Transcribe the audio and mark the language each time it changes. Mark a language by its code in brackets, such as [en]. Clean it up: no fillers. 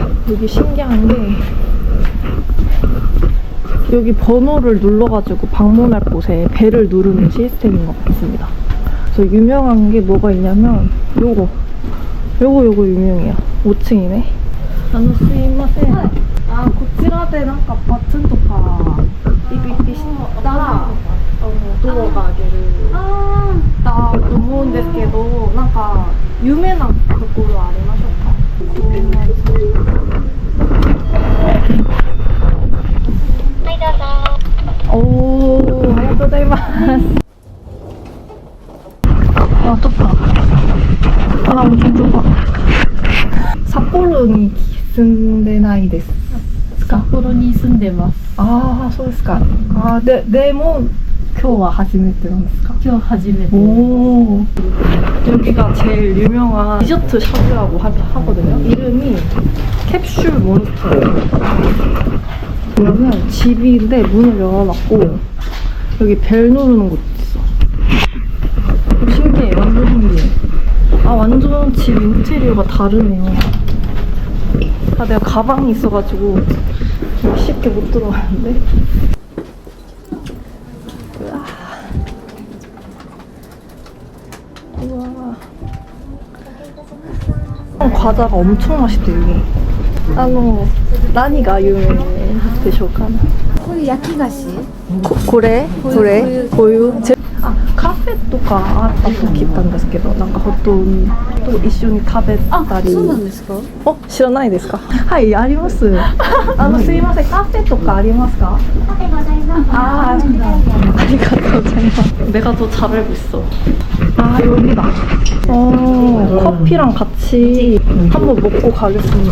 [ko] 여기 신기한 게 여기 번호를 눌러가지고 방문할 곳에 벨을 누르는 시스템인 것 같습니다. 그래서 유명한 게 뭐가 있냐면 요거 유명해요. 5층이네. 스미마셍. [ja] 아, こちらでなんかバツンとかビビビしたらドアが開けるだと思うんですけど、なんか有名なところありましょうか？はいどうぞ。おー、ありがとうございます。 [ko] 아, 떴다. 아, 엄청 좁아. [ja] 삿포로니 住んでないです。札幌に住んでます。ああ、そうですか。ああ、でも今日は初めてなんですか？今日初めて。오. [ko] 여기가 제일 유명한 디저트 샵이라고 하거든요. 이름이 캡슐 몬스터예요. 그러면 집인데 문을 열어놨고 여기 벨 누르는 곳 있어. 신기해, 완전 신기해. 아, 완전 집 인테리어가 다르네요. 아, 내가 가방이 있어가지고 쉽게 못 들어가는데. 우와. 과자가 엄청 맛있대, 여기. [ja] 何が有名でしょうか？これ焼き菓子？これ？こういう？あ、カフェととかあったと聞いたんですけど、なんかホットと一緒に食べたり。そうなんですか？知らないですか？はい、あります。すいません、カフェとかありますか？カフェございます。ありがとうございます. [ko] 내가 더 잘 알고 있어. 아, 여기다. 커피랑 같이 한번 먹고 가겠습니다.